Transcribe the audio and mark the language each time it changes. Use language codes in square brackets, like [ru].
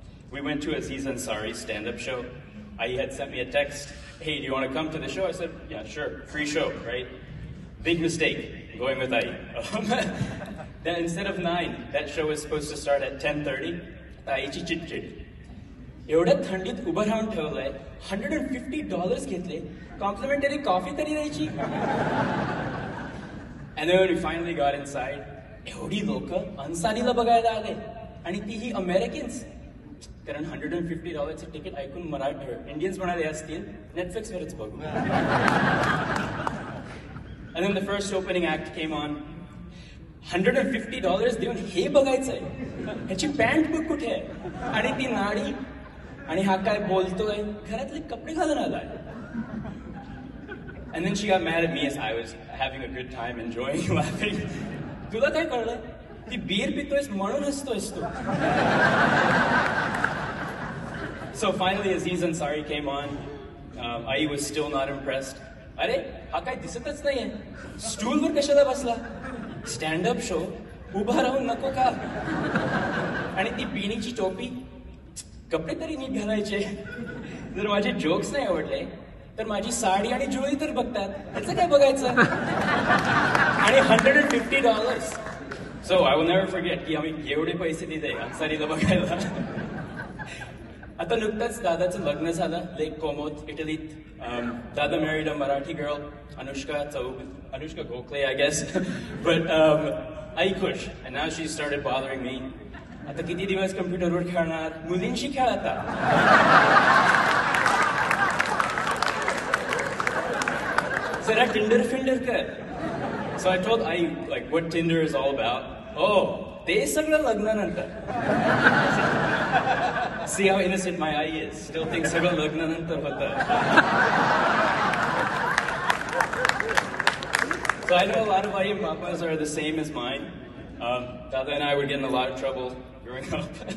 [en] We went to Aziz Ansari's stand-up show. Ai had sent me a text, hey, do you want to come to the show? I said, yeah, sure, free show, right? Big mistake. going with Ai. Then instead of 9, that show was supposed to start at 10:30. [mr] आईची चिडचिड. एवढ्या थंडीत उभं राहून ठेवलंय, $150 घेतले, complementary coffee तरी द्यायची. [en] And then when we finally got inside, [mr] एवढी लोक अन्सारीला बघायला आले आणि तीही अमेरिकन्स. कारण $150 तिकीट ऐकून मराठी इंडियन्स म्हणाले असतील नेटफ्लिक्सवरच बघू. [en] And then the first opening act came on. [mr] $150 देऊन हे बघायचंय, ह्याची पॅन्ट बघ कुठे आहे आणि ती नाडी आणि हा काय बोलतोय, घरातले कपडे घालून आलाय. [en] And then she got mad at me as I was having a good time, enjoying, laughing. [mr] तुला काय कळलं? ती बीर पितोयस म्हणून हसतोयस तू. [en] So finally Aziz Ansari came on. Ai was still not impressed. [mr] अरे हा काय दिसतच नाहीये, स्टूलवर कशाला बसला, स्टँडअप शो, उभा राहून नको का, आणि ती पिणीची टोपी, कपडे तरी नीट घालायचे. जर माझे जोक्स नाही आवडले तर माझी साडी आणि जुळी तर बघतात, त्याचं काय बघायचं. आणि $150. [en] so I will never forget [mr] की आम्ही एवढे पैसे दिले अन्सारीला बघायला. आता नुकतंच दादाचं लग्न झालं लेक कोमोत, इटलीत. [en] दादा married a Marathi girl, Anushka Gokhale, I guess. [mr] But आई खुश. [en] And now she started bothering me. [mr] आता किती दिवस कम्प्युटरवर खेळणार, मुलींशी खेळ आता. जरा टिंडर फिंडर कर. [en] So I told Ai like what Tinder is all about. [mr] Oh, ते सगळं लग्नानंतर. [en] See how innocent my eye is. Still thinks [mr] सगळं लग्नानंतर होतं. [en] So I know a lot of Ai and Papas are the same as mine. Dada and I would get in a lot of trouble growing up.